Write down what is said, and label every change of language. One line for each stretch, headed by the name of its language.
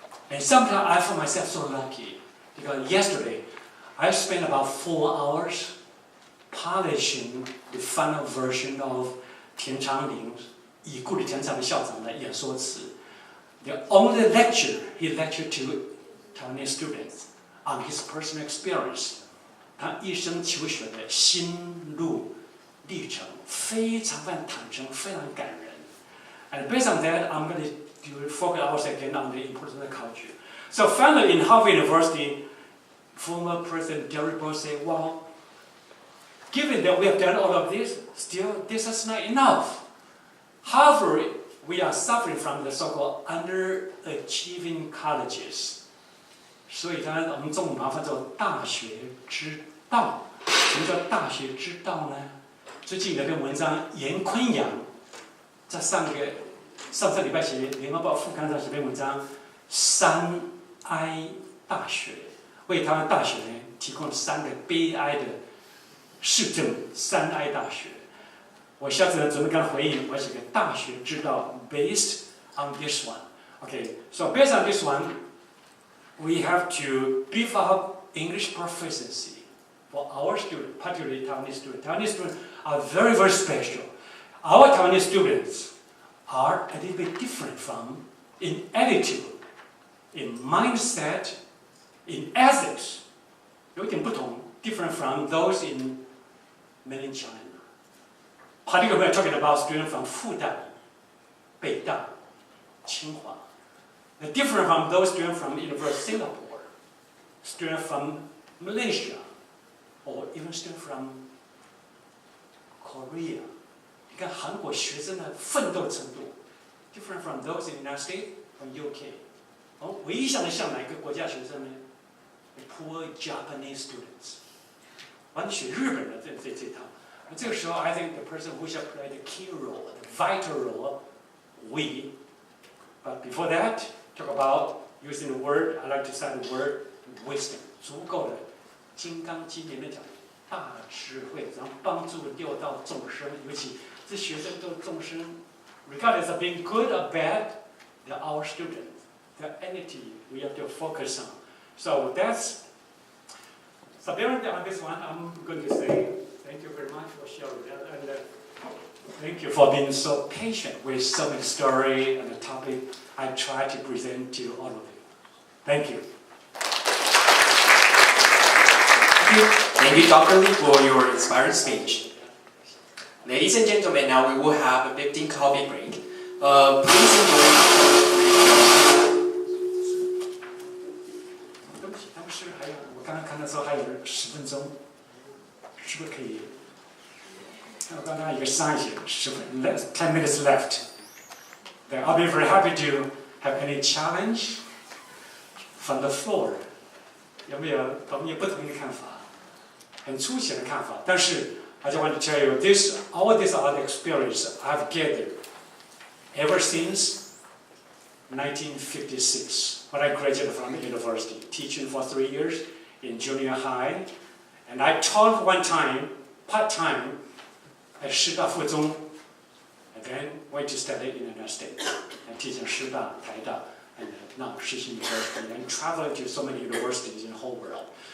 English: And sometimes I find myself so lucky because yesterday I spent about 4 hours polishing the final version of
Chinese: 田长林已故的田长林校长的演说词。
English: The only lecture he lectured to Taiwanese students on his personal experience.
Chinese: 他一生求学的心路历程非常坦诚，非常感人。
English: And based on that, I'm going to focus ours again on the importance of culture. So finally, in Harvard University, former President Derrick Book said, "Well, given that we have done all of this, still this is not enough. Harvard." We are suffering from the so-called underachieving colleges.
Chinese: 所以呢，我们中文把它翻作大学之道。什么叫大学之道呢？最近有篇文章，严坤阳在上礼拜写《联合报》副刊上写篇文章，三哀大学为台湾大学呢提供了3个悲哀的市政，三哀大学。我下次呢准备跟他回应，我写个大学之道
English: based on this one. Okay, so based on this one, we have to beef up English proficiency for our students, particularly Taiwanese students. Taiwanese students are very, very special. Our Taiwanese students are a little bit different from in attitude, in mindset, in ethics.
Chinese: 有点不同
English: different from those in mainland China. Particularly, we're talking about students from Fudan, Beidang, Tsinghua. They're different from those students from University of Singapore, students from Malaysia, or even students from Korea.
Chinese: 你看韩国学生的奋斗程度
English: different from those in the United States, from UK.
Chinese: 唯一想哪一个国家学生呢 ？
English: The poor Japanese students.
Chinese: 完全日本的这套。这个时候
English: I think the person who shall play the key role, the vital role, we. But before that, talk about using the word. I like to say the word wisdom.
Chinese: 足够的《金刚经》里面讲大智慧，然后帮助六道众生，尤其这学生都众生 ，
English: regardless of being good or bad, they're our students. The entity we have to focus on. So that's. So on this one, I'm going to say thank you very much for sharing that, and thank you for being so patient with so many stories and the topic I try to present to all of you. Thank you. Thank you, Dr. Lee, for your inspiring speech. Ladies and gentlemen, now we will have a 15 coffee break. Please enjoy.
Chinese: 对不起，当时还有，我刚刚看的时候还有10分钟，是不是可以？我刚刚一个上一节
English: 10 minutes left. Then I'll be very happy to have any challenge from the floor.
Chinese: 有没有我们有不同的看法？很粗浅的看法，但是
English: I just want to tell you this. All these are the experience I've gathered ever since 1956 when I graduated from the university, teaching for 3 years in junior high, and I taught one time part-time at 师大附中, and then went to study in the United States and teaching 师大, 台大, and now Shishi University, and traveling to so many universities in the whole world.